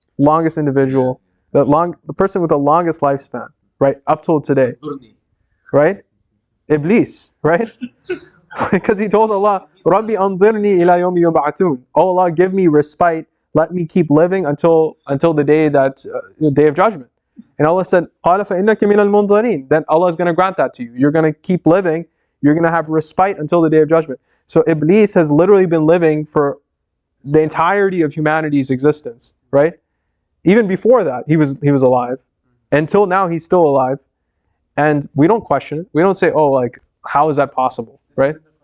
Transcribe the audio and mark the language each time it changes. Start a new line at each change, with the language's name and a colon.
English: Longest individual, the person with the longest lifespan, right? Up till today, right? Iblis, right? Because he told Allah,
Arabic: Rabbi anzirni ila yawmi yub'athun.
English: Oh Allah, give me respite. Let me keep living until the day day of judgment. And Allah said,
Arabic: قَالَ فَإِنَّكَ مِنَ الْمُنظَرِينَ.
English: Then Allah is going to grant that to you. You're going to keep living. You're going to have respite until the day of judgment. So Iblis has literally been living for the entirety of humanity's existence, right? Even before that, he was alive. Until now, he's still alive. And we don't question it. We don't say, oh, how is that possible, right?